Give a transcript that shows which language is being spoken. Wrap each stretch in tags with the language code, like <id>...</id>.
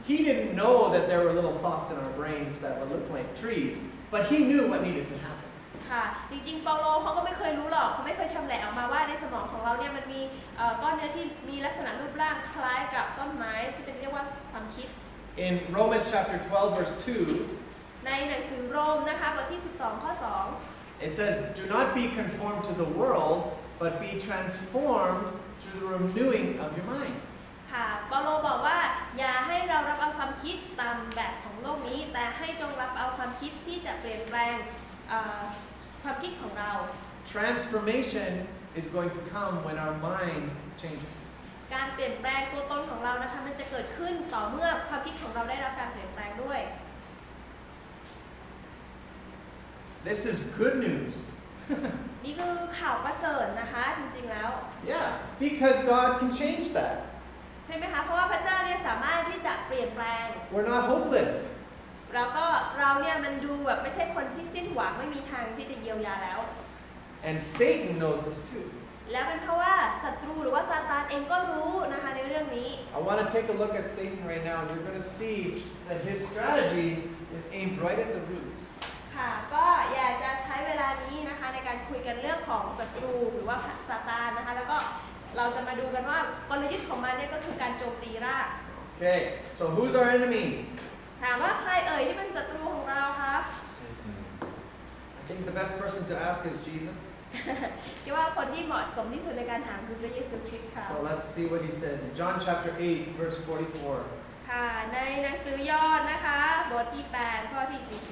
<en>He didn't know that there were little thoughts in our brains that would look like trees, but he knew what needed to happen.</en> <th>ค่ะจริงๆเปาโลเขาก็ไม่เคยรู้หรอกเขาไม่เคยชำแหละออกมาว่าในสมองของเราเนี่ยมันมีก้อนเนื้อที่มีลักษณะรูปร่างคล้ายกับต้นไม้ที่เป็นเรียกว่าความคิด</th> <en>In Romans chapter 12 verse</en> <th>ในหนังสือโรมนะคะบทที่12ข้อ</th> <en>2, it says, "Do not be conformed to the world, but be transformed through the renewing of your mind."</en> <th>ค่ะเปาโลบอกว่าอย่าให้เรารับเอาความคิดตามแบบของโลกนี้แต่ให้จงรับเอาความคิดที่จะเปลี่ยนแปลงความคิดของเรา</th> <en>Transformation is going to come when our mind changes.</en> <th>การเปลี่ยนแปลงตัวตนของเรานะคะมันจะเกิดขึ้นต่อเมื่อความคิดของเราได้รับการเปลี่ยนแปลงด้วย</th> <en>This is good news.</en> <th>นี่คือข่าวประเสริฐนะคะจริงๆแล้ว</th> <en>Yeah, because God can change that.</en> <th>ใช่ไหมคะเพราะว่าพระเจ้าเนี่ยสามารถที่จะเปลี่ยนแปลง</th> <en>We're not hopeless.</en> <th>แล้วก็เราเนี่ยมันดูแบบไม่ใช่คนที่สิ้นหวังไม่มีทางที่จะเยียวยาแล้ว</th> <en>And Satan knows this too.</en> <th>และเป็นเพราะว่าศัตรูหรือว่าซาตานเองก็รู้นะคะในเรื่องนี้</th> <en>I want to take a look at Satan right now, and you're going to see that his strategy is aimed right at the roots.</en> <th>ค่ะก็อยากจะใช้เวลานี้นะคะในการคุยกันเรื่องของศัตรูหรือว่าซาตานนะคะแล้วก็เราจะมาดูกันว่ากลยุทธ์ของมันเนี่ยก็คือการโจมตีราก</th> <en>Okay, so who's our enemy?</en> <th>ถามว่าใครเอ่ยที่เป็นศัตรูของเราคะ</th> <en>I think the best person to ask is Jesus.</en> <th>คิดว่าคนที่เหมาะสมที่สุดในการถามคือพระเยซูคริสต์ค่ะ</th> <en>So let's see what he says in John chapter 8, verse 44.</en> <th>ค่ะในหนังสือยอห์นนะคะบทที่8ข้อที่44</th>